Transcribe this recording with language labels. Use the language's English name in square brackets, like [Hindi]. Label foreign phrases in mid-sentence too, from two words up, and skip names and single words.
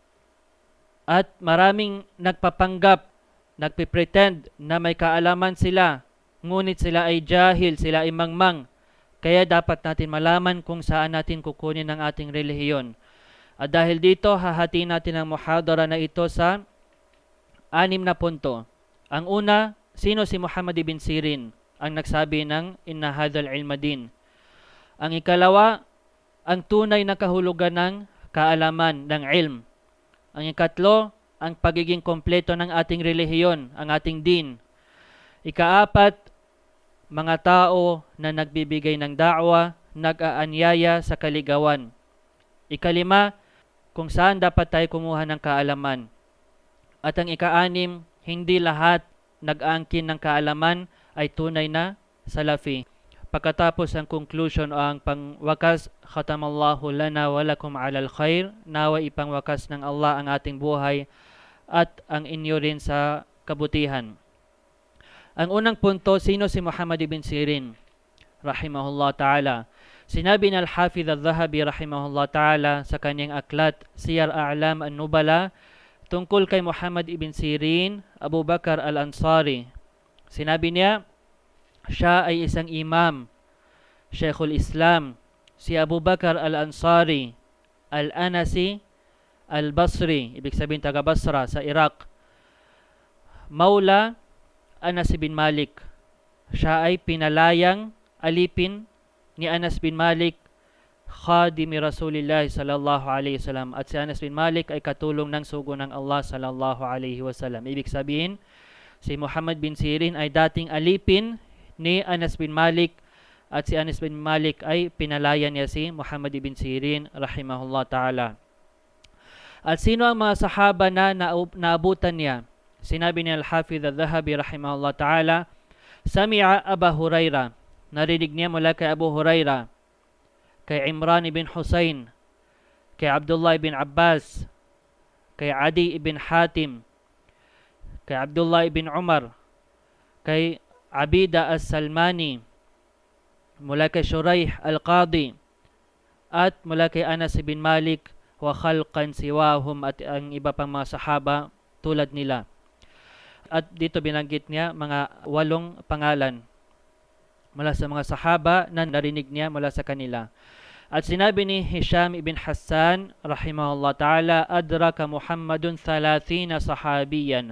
[Filipino] At maraming nagpapanggap, nagpipretend na may kaalaman sila, ngunit sila ay jahil, sila ay mangmang. Kaya dapat natin malaman kung saan natin kukunin ang ating relihiyon. At dahil dito, hahatiin natin ang muhadara na ito sa 6 na punto. Ang una, sino si Muhammad ibn Sirin, ang nagsabi ng [Arabic] إن هذا العلم دين. [Filipino] Ang ikalawa, ang tunay na kahulugan ng kaalaman, ng ilm. Ang ikatlo, ang pagiging kompleto ng ating relihiyon, ang ating din. Ikaapat, mga tao na nagbibigay ng da'wa, nag-aanyaya sa kaligawan. Ikalima, kung saan dapat tayo kumuha ng kaalaman. At ang ikaanim, hindi lahat nag-aangkin ng kaalaman ay tunay na salafi. Pagkatapos ang conclusion o ang pangwakas, [Arabic] ختم الله لنا ولكم على الخير, [Filipino] nawa ipangwakas ng Allah ang ating buhay at ang inyo rin sa kabutihan. Ang unang punto, sino si Muhammad ibn Sirin [Arabic] رحمه الله تعالى? [Filipino] Sinabi ng Al-Hafidh Al-Dhahabi [Arabic] رحمه الله تعالى [Filipino] sa kanyang aklat Siyar A'lam An-Nubala tungkol kay Muhammad ibn Sirin, Abu Bakar Al-Ansari. Sinabi niya, siya ay isang imam, Sheikhul Islam, si Abu Bakar Al-Ansari, Al-Anasi, Al-Basri, ibig sabihin taga Basra sa Iraq. Maula Anas bin Malik. Siya ay pinalayang alipin ni Anas bin Malik, [Arabic] خادم رسول الله صلى الله عليه وسلم. [Filipino] At si Anas bin Malik ay katulong ng sugo ng Allah [Arabic] صلى الله عليه وسلم. [Filipino] Ibig sabihin, si Muhammad bin Sirin ay dating alipin ni Anas bin Malik, at si Anas bin Malik ay pinalaya niya si Muhammad bin Sirin [Arabic] رحمه الله تعالى. [Filipino] At sino ang mga sahaba na naabutan niya? Sinabi ni Al-Hafidh Al-Dhahabi [Arabic] رحمه الله تعالى, [Filipino] Sami'a Aba Huraira, narinig niya mula kay Abu Huraira, kay Imran ibn Husayn, kay Abdullah ibn Abbas, kay Adi ibn Hatim, kay Abdullah ibn Umar, kay Abida As-Salmani, mula kay Shuraih Al-Qadi, at mula kay Anas bin Malik, [Arabic] وخلقا سواهم, [Filipino] at ang iba pang mga sahaba tulad nila. At dito binanggit niya mga 8 pangalan mula sa mga sahaba na narinig niya mula sa kanila. At sinabi ni Hisham ibn Hassan [Arabic] رحمه الله تعالى, أدرك محمد 30 صحابيا.